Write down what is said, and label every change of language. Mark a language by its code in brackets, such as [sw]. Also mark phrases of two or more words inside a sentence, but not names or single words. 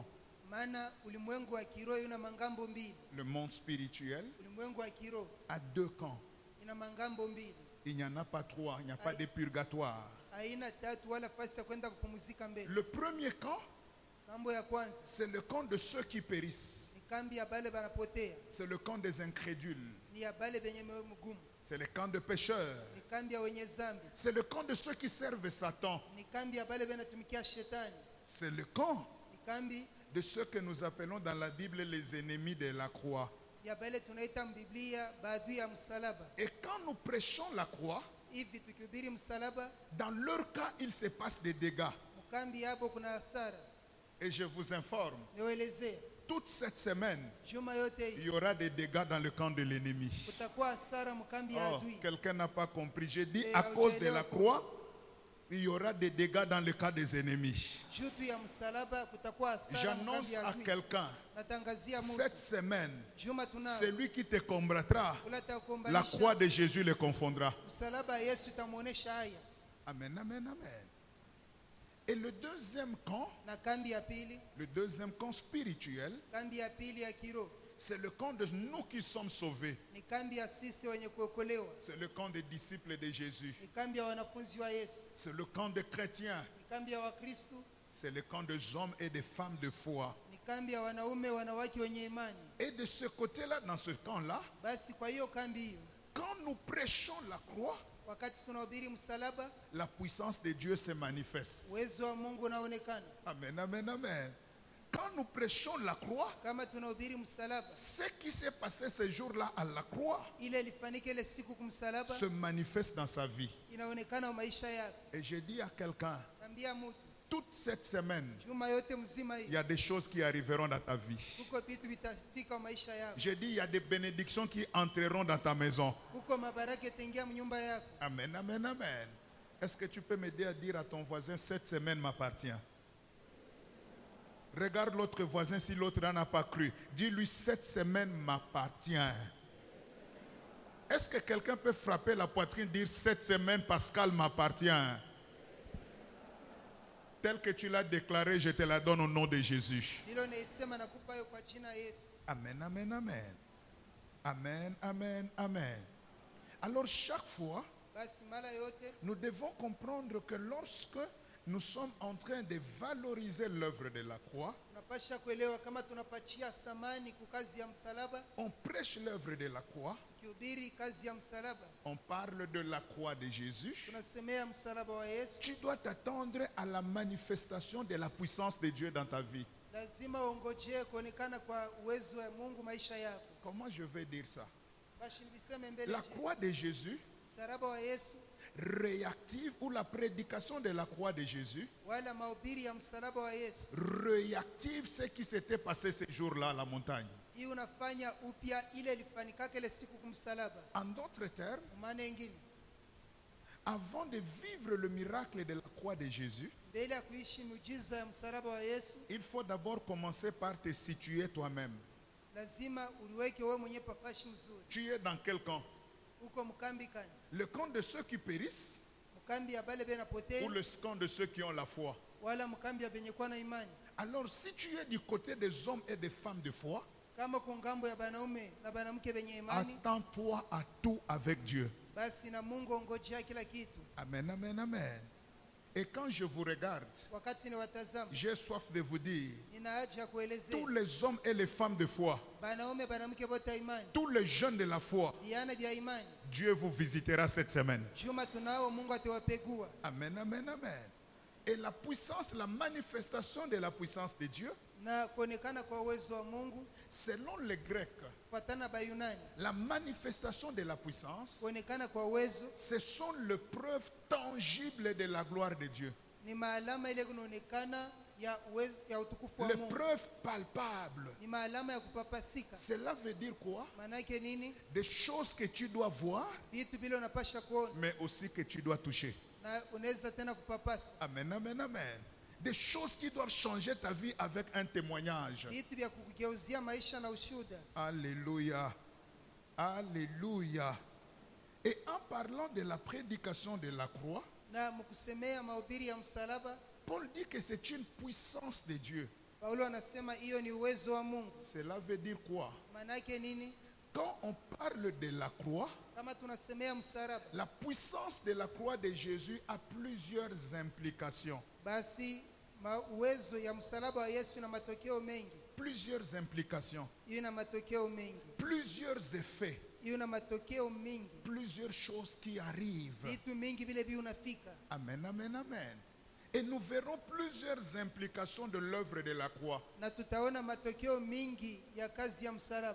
[sw] Maana ulimwengu wa kiroho una mangambo mbili. [fr] Le monde spirituel [sw] Ulimwengu wa kiroho [fr] a deux camps. [sw] ina mangambo mbili, [fr] Il n'y en a pas trois, il n'y a pas de purgatoire. [sw] haina tatu wala fasi ya kwenda kupumzika mbele. [fr] Le premier camp, [sw] Kambo ya kwanza [fr] c'est le camp de ceux qui périssent. [sw] ni kambi ya bale banapotea, [fr] C'est le camp des incrédules. [sw] ni ya bale benye moyo mgumu, [fr] C'est le camp des pécheurs. [sw] ni kambi ya wenye zambi, [fr] C'est le camp de ceux qui servent Satan. [sw] ni kambi ya bale benatumikia shetani, [fr] C'est le camp [sw] ni kambi [fr] de ceux que nous appelons dans la Bible les ennemis de la croix. [sw] ya bale tunaita mbiblia baadui ya msalaba. [fr] Et quand nous prêchons la croix, [sw] Hivi tukihubiri msalaba, [fr] dans leur cas, il se passe des dégâts. [sw] mkambi hapo kuna hasara. [fr] Et je vous informe, [sw] Niwaelezea, [fr] toute cette semaine, [sw] juma yote [fr] il [sw] hii [fr] y aura des dégâts dans le camp de l'ennemi. [sw] kutakuwa hasara mkambi ya Oh, adui. [fr] quelqu'un n'a pas compris. J'ai dit Et à cause de la croix, il y aura des dégâts dans le cas des ennemis. [sw] Jutu ya msalaba kutakuwa hasara mkambi [fr] J'annonce [sw] ya [fr] à [sw] adui. [fr] quelqu'un, [sw] Natangazia Mungu, [fr] cette semaine, [sw] juma tunao [fr] celui qui te combattra, [sw] ulata [fr] la [sw] kuombanisha, [fr] croix de Jésus le confondra. [sw] msalaba ya Yesu itamuonesha haya. [fr] Amen, amen, amen. Et le deuxième camp, [sw] Na kambi ya pili, [fr] le deuxième camp spirituel, [sw] kambi ya pili ya kiroho [fr] c'est le camp de nous qui sommes sauvés. [sw] ni kambi ya sisi wenye kuokolewa, [fr] C'est le camp des disciples de Jésus. [sw] ni kambi ya wanafunzi wa Yesu, [fr] C'est le camp des chrétiens. [sw] ni kambi ya Wakristo, [fr] C'est le camp des hommes et des femmes de foi. [sw] ni kambi ya wanaume wanawake wenye imani. [fr] Et de ce côté-là, dans ce camp-là, [sw] Basi kwa hiyo kambi hiyo, [fr] quand nous prêchons la croix, [sw] wakati tunahubiri msalaba, [fr] la puissance de Dieu se manifeste. [sw] uwezo wa Mungu unaonekana. [fr] Amen, amen, amen. Quand nous prêchons la croix, [sw] Kama tunahubiri msalaba, [fr] ce qui s'est passé ce jour-là à la croix [sw] ile ilifanyika ile siku kumsalaba [fr] se manifeste dans sa vie. [sw] inaonekana maisha yako. [fr] Et je dis à quelqu'un, [sw] Ambia mtu, [fr] toute cette semaine, [sw] juma yote mzima [fr] il [sw] hii [fr] y a des choses qui arriveront dans ta vie. [sw] kuko vitu vitafika maisha yako, [fr] Je dis, il y a des bénédictions qui entreront dans ta maison. [sw] kuko mabaraka itaingia mnyumba yako. [fr] Amen, amen, amen. Est-ce que tu peux m'aider à dire à ton voisin, cette semaine m'appartient? Regarde l'autre voisin si l'autre n'en a pas cru. Dis-lui, cette semaine m'appartient. Est-ce que quelqu'un peut frapper la poitrine et dire, cette semaine Pascal m'appartient? tel que tu l'as déclaré, je te la donne au nom de Jésus. [sw] hilo naisema nakupa hiyo kwa jina Yesu. [fr] Amen, amen, amen. Amen, amen, amen. Alors chaque fois, [sw] Basi mara yote [fr] nous devons comprendre que lorsque nous sommes en train de valoriser l'œuvre de la croix, [sw] tunapasha kuelewa kama tunapachia thamani kwa kazi ya msalaba, [fr] on prêche l'œuvre de la croix, [sw] kihubiri kazi ya msalaba, [fr] on parle de la croix de Jésus. [sw] tunasemea msalaba wa Yesu. [fr] Tu dois t'attendre à la manifestation de la puissance de Dieu dans ta vie. [sw] Lazima uongojee kuonekana kwa uwezo wa Mungu maisha yako. [fr] Comment je vais dire ça? [sw] Basi niliseme mbele [fr] La croix de Jésus [sw] msalaba wa Yesu [fr] réactive, ou la prédication de la croix de Jésus [sw] wala mahubiri ya msalaba wa Yesu, [fr] réactive ce qui s'était passé ce jour-là à la montagne. [sw] hii unafanya upya ile ilifanikaka ile siku kumsalaba. [fr] En d'autres termes, [sw] Maana nyingine, [fr] avant de vivre le miracle de la croix de Jésus, [sw] mbele ya kuishi miujiza ya msalaba wa Yesu, [fr] il faut d'abord commencer par te situer toi-même. [sw] lazima uliweke wewe mwenyewe pafashi mzuri. [fr] Tu es dans quel camp? [sw] Uko mkambi kani? [fr] Le camp de ceux qui périssent [sw] Mkambi ya bale bena potea [fr] ou le camp de ceux qui ont la foi? [sw] wala mkambi ya benye kwa na imani? [fr] Alors si tu es du côté des hommes et des femmes de foi, [sw] Kama kwa ngambo ya banaume na banamke benye imani, [fr] attends-toi à tout avec Dieu. [sw] basi na Mungu ongojea kila kitu. [fr] Amen, amen, amen. Et quand je vous regarde, [sw] Wakati ni watazama, [fr] j'ai soif de vous dire, [sw] nina haja ya kuelezea [fr] tous les hommes et les femmes de foi, [sw] banaume banamke bote imani, [fr] tous les jeunes de la foi, [sw] viana vya imani, [fr] Dieu vous visitera cette semaine. [sw] juma tunao Mungu atawapegua. [fr] Amen, amen, amen. Et la puissance, la manifestation de la puissance de Dieu, [sw] Na kuonekana kwa uwezo wa Mungu [fr] selon les Grecs, [sw] kufuatana Bayunani, [fr] la manifestation de la puissance, [sw] kuonekana kwa uwezo [fr] ce sont les preuves tangibles de la gloire de Dieu. [sw] ni maalama ile kunaonekana ya uwezo ya utukufu wa [fr] Les [sw] Mungu, [fr] preuves palpables. [sw] ni maalama ya kupapasika. [fr] Cela veut dire quoi? [sw] Maana yake nini? [fr] Des choses que tu dois voir, [sw] Vitu vile unapasha kuona [fr] mais aussi que tu dois toucher. [sw] na unaweza tena kupapasa, [fr] Amen, amen, amen. Des choses qui doivent changer ta vie avec un témoignage. [sw] vitu vya kugeuzia maisha na ushuhuda. [fr] Alléluia. Alléluia. Et en parlant de la prédication de la croix, [sw] Na mkusemea mahubiri ya msalaba, [fr] Paul dit que c'est une puissance de Dieu. [sw] Paulo anasema hiyo ni uwezo wa Mungu. [fr] Cela veut dire quoi? [sw] Maana yake nini? [fr] Quand on parle de la croix, [sw] Kama tunasemea msalaba, [fr] la puissance de la croix de Jésus a plusieurs implications. [sw] basi uwezo ya msalaba wa Yesu ina matokeo mengi. [fr] Plusieurs implications. [sw] Hiyo ina matokeo mengi. [fr] Plusieurs effets. [sw] Hiyo ina matokeo mingi. [fr] Plusieurs choses qui arrivent. [sw] Vitu mingi vile unafika. [fr] Amen, amen, amen. Et nous verrons plusieurs implications de l'œuvre de la croix. [sw] Na tutaona matokeo mingi ya kazi ya msalaba.